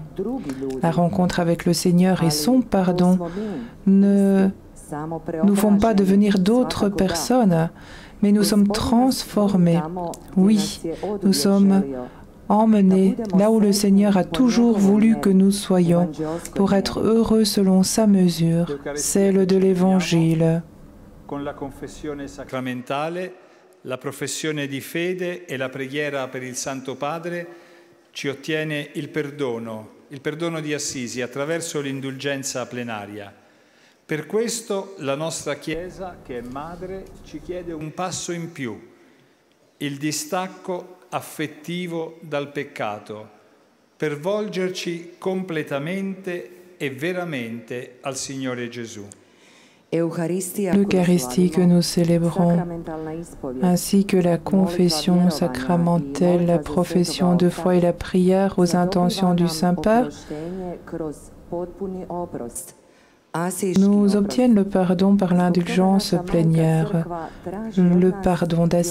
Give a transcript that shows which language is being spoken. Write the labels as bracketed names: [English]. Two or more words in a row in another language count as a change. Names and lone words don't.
[French] La rencontre avec le Seigneur et son pardon ne nous font pas devenir d'autres personnes, mais nous sommes transformés. Oui, nous sommes emmenés là où le Seigneur a toujours voulu que nous soyons, pour être heureux selon sa mesure, celle de l'Évangile. [Italian] Con la confessione sacramentale, la professione di fede e la preghiera per il Santo Padre ci ottiene il perdono di Assisi attraverso l'indulgenza plenaria. Per questo la nostra Chiesa, che è madre, ci chiede un passo in più, il distacco affettivo dal peccato, per volgerci completamente e veramente al Signore Gesù. [French] L'Eucharistie que nous célébrons, ainsi que la confession sacramentelle, la profession de foi et la prière aux intentions du Saint-Père, nous obtiennent le pardon par l'indulgence plénière, le pardon d'Assise.